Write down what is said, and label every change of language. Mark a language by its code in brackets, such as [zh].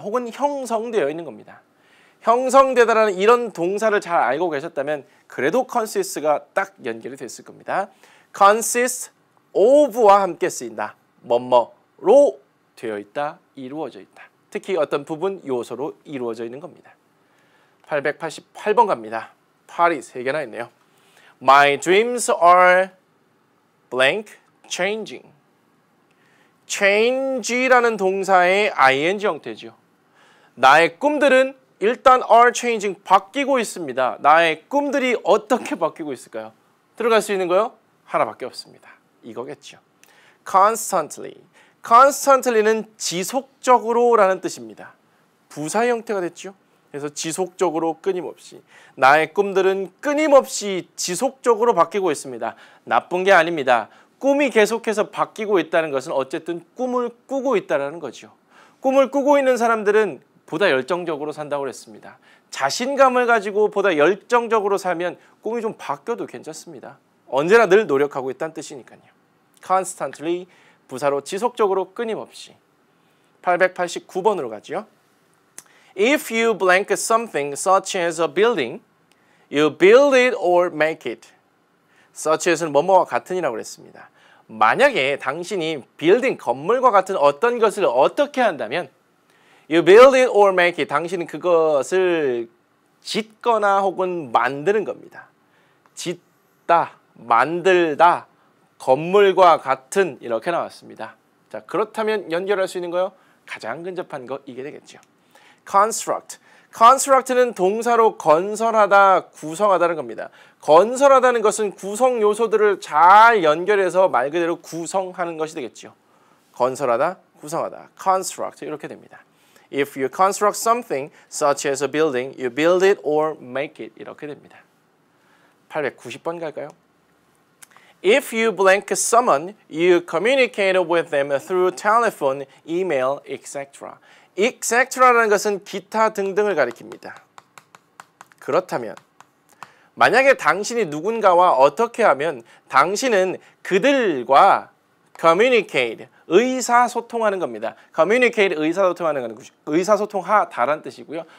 [ko] 혹은 형성되어 있는 겁니다. 형성되다라는 이런 동사를 잘 알고 계셨다면 그래도 consist가 딱 연결이 됐을 겁니다. consist of와 함께 쓰인다. 뭐뭐로 되어 있다, 이루어져 있다. 특히 어떤 부분 요소로 이루어져 있는 겁니다. 888번 갑니다. 8이 3개나 있네요. [en] My dreams are blank changing. [ko] change라는 동사의 ing 형태죠. 나의 꿈들은 일단 [en] are changing, [ko] 바뀌고 있습니다. 나의 꿈들이 어떻게 바뀌고 있을까요? 들어갈 수 있는 거요? 하나밖에 없습니다. 이거겠죠. constantly. constantly는 지속적으로 라는 뜻입니다. 부사 형태가 됐죠. 그래서 지속적으로 끊임없이. 나의 꿈들은 끊임없이 지속적으로 바뀌고 있습니다. 나쁜 게 아닙니다. 꿈이 계속해서 바뀌고 있다는 것은 어쨌든 꿈을 꾸고 있다는 거죠. 꿈을 꾸고 있는 사람들은 보다 열정적으로 산다고 그랬습니다. 자신감을 가지고 보다 열정적으로 살면 꿈이 좀 바뀌어도 괜찮습니다. 언제나 늘 노력하고 있다는 뜻이니까요. constantly, 부사로 지속적으로 끊임없이. 889번으로 가죠. [en] If you blank something such as a building, you build it or make it. [ko] such as는 뭐뭐와 같은이라고 그랬습니다. 만약에 당신이 building, 건물과 같은 어떤 것을 어떻게 한다면 [en] you build it or make it. [ko] 당신은 그것을 짓거나 혹은 만드는 겁니다. 짓다, 만들다, 건물과 같은 이렇게 나왔습니다. 자, 그렇다면 연결할 수 있는 거요? 가장 근접한 거 이게 되겠죠. construct. construct는 동사로 건설하다, 구성하다는 겁니다. 건설하다는 것은 구성 요소들을 잘 연결해서 말 그대로 구성하는 것이 되겠죠. 건설하다, 구성하다. construct 이렇게 됩니다. [en] If you construct something such as a building, you build it or make it [ko] 이렇게 됩니다. 890번 갈까요? [en] If you blank someone, you communicate with them through telephone, email, etc. [ko] etc라는 것은 기타 등등을 가리킵니다. 그렇다면 만약에 당신이 누군가와 어떻게 하면 당신은 그들과 communicate, 의사소통하는 겁니다. communicate, 의사소통하는 건 의사소통하다라는 뜻이고요.